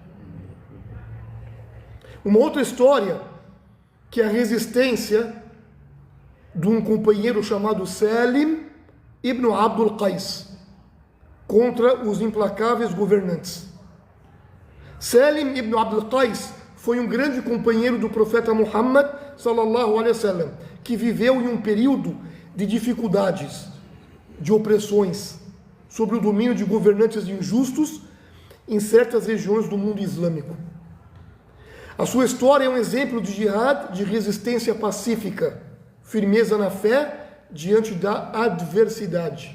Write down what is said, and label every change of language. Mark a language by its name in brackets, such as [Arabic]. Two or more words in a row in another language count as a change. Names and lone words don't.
[Portuguese] Uma outra história, que é a resistência de um companheiro chamado Salim ibn Abdul Qais contra os implacáveis governantes. Salim ibn Abdul Qais foi um grande companheiro do profeta Muhammad [Arabic] صلى الله عليه وسلم, [Portuguese] que viveu em um período de dificuldades, de opressões, sob o domínio de governantes injustos em certas regiões do mundo islâmico. A sua história é um exemplo de jihad, de resistência pacífica, firmeza na fé diante da adversidade.